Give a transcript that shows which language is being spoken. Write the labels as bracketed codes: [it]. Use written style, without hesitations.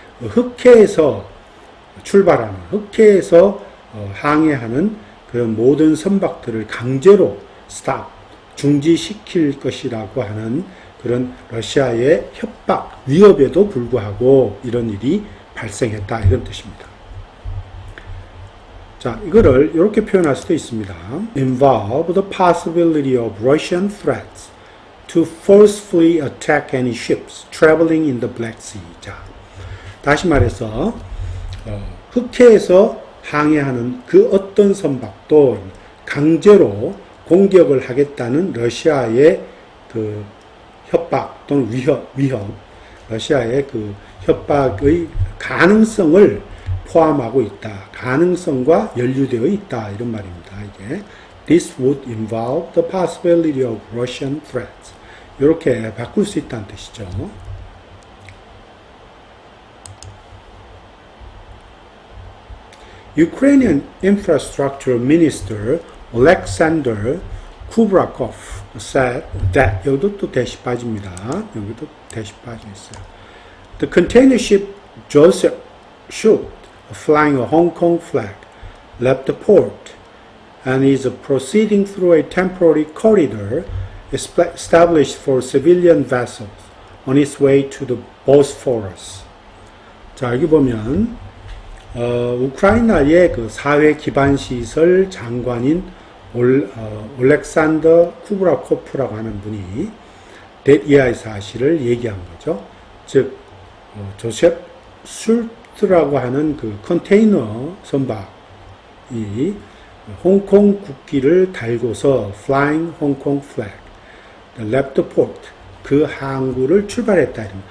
[ko] 흑해에서 출발하는, 흑해에서 항해하는 그런 모든 선박들을 강제로 스탑, 중지시킬 것이라고 하는 그런 러시아의 협박, 위협에도 불구하고 이런 일이 발생했다 이런 뜻입니다. 자, 이거를 이렇게 표현할 수도 있습니다. [en] Involve the possibility of Russian threats to forcefully attack any ships traveling in the Black Sea. [ko] 자, 다시 말해서 흑해에서 항해하는 그 어떤 선박도 강제로 공격을 하겠다는 러시아의 그 협박 또는 위협, 러시아의 그 협박의 가능성을 포함하고 있다. 가능성과 연루되어 있다. 이런 말입니다. 이게 [en] This would involve the possibility of Russian threats. [ko] 이렇게 바꿀 수 있다는 뜻이죠. [en] Ukrainian Infrastructure Minister Alexander Kubrakov said that [ko] 여기도 또 대시 빠집니다. 여기도 대시 빠져 있어요. [en] The container ship Joseph Schultz, flying a Hong Kong flag, left the port and is proceeding through a temporary corridor established for civilian vessels on its way to the Bosphorus. [ko] 자, 여기 보면 우크라이나의 그 사회 기반 시설 장관인 올렉산더 쿠브라코프라고 하는 분이 데디아의 사실을 얘기한 거죠. 즉 조셉 술트라고 하는 그 컨테이너 선박이 홍콩 국기를 달고서 [en] Flying Hong Kong Flag, left the port, [ko] 그 항구를 출발했다.